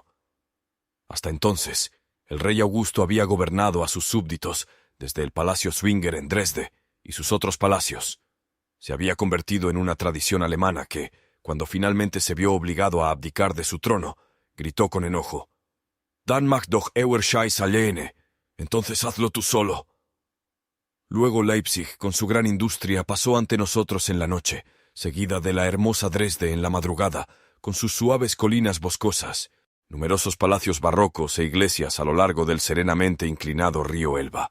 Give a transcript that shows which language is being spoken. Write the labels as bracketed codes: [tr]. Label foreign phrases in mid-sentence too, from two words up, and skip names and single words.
[es] Hasta entonces, el rey Augusto había gobernado a sus súbditos desde el Palacio Zwinger en Dresde y sus otros palacios. Se había convertido en una tradición alemana que, cuando finalmente se vio obligado a abdicar de su trono, gritó con enojo: [de] «Dann mach doch euer Scheiß alleine, [es] entonces hazlo tú solo». Luego Leipzig, con su gran industria, pasó ante nosotros en la noche, seguida de la hermosa Dresde en la madrugada, con sus suaves colinas boscosas, numerosos palacios barrocos e iglesias a lo largo del serenamente inclinado río Elba.